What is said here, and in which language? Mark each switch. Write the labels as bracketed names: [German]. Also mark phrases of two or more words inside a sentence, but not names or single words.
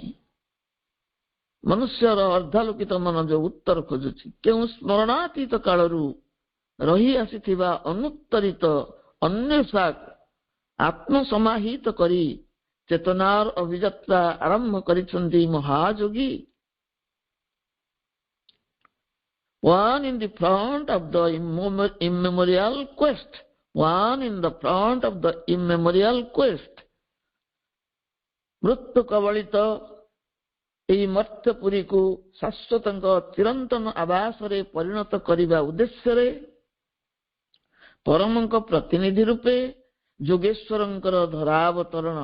[Odia] ମନୁଷ୍ୟର ଅର୍ଦ୍ଧାଲୋକିତ ମନ ଯେଉଁ ଉତ୍ତର ଖୋଜୁଛି, କେଉଁ ସ୍ମରଣାତୀତ କାଳରୁ ରହି ଆସିଥିବା ଅନୁତ୍ତରିତ ଅନ୍ୱେଷାକ ଆତ୍ମସମାହିତ କରି ଚେତନାର ଅଭିଯାତ୍ରା ଆରମ୍ଭ କରିଛନ୍ତି ମହାଯୋଗୀ। [English] One in the front of the immemorial quest, one in the front of the immemorial quest। [Odia] ମୃତ୍ୟୁ କବଳିତ ଏହି ମର୍ତ୍ତ୍ୟପୁରୀକୁ ଶାଶ୍ୱତଙ୍କ ଚିରନ୍ତନ ଆବାସରେ ପରିଣତ କରିବା ଉଦ୍ଦେଶ୍ୟରେ ପରମଙ୍କ ପ୍ରତିନିଧି ରୂପେ ଯୋଗେଶ୍ୱରଙ୍କର ଧରାବତରଣ।